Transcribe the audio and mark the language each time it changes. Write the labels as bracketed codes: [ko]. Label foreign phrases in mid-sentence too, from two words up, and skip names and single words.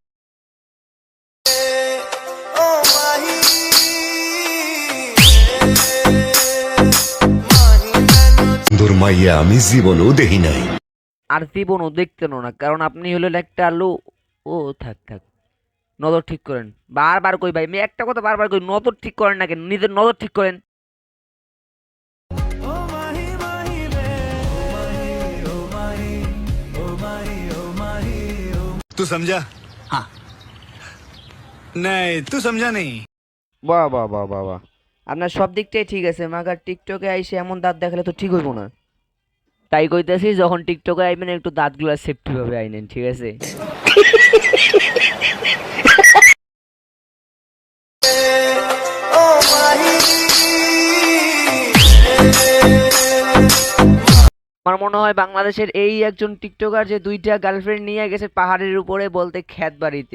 [bn] মাইয়া আমি জীবনও দেখি নাই, আর জীবনও দেখতেন না, কারণ আপনি হলেন একটা আলু। ও থাক থাক, নজর ঠিক করেন। বারবার কই ভাই, আমি একটা কথা বারবার কই, নজর ঠিক করেন না কেন? নিজের নজর ঠিক করেন। [hi] तू समझा? हाँ नहीं तू समझा नहीं। [bn] বাহ বাহ বাহ বাহ বাহ, আপনার সব দিকটাই ঠিক আছে, মাগার টিকটকে আইসে এমন দাঁত দেখালে তো ঠিক হইব না। তাই কইতেছি, যখন টিকটকে আইবেন একটু দাঁতগুলো সেফটি ভাবে আইনেন, ঠিক আছে? আমার মনে হয় বাংলাদেশের এই একজন টিকটকার যে দুইটা গার্লফ্রেন্ড নিয়ে গেছে পাহাড়ের উপরে, বলতে খ্যাত বাড়িতে।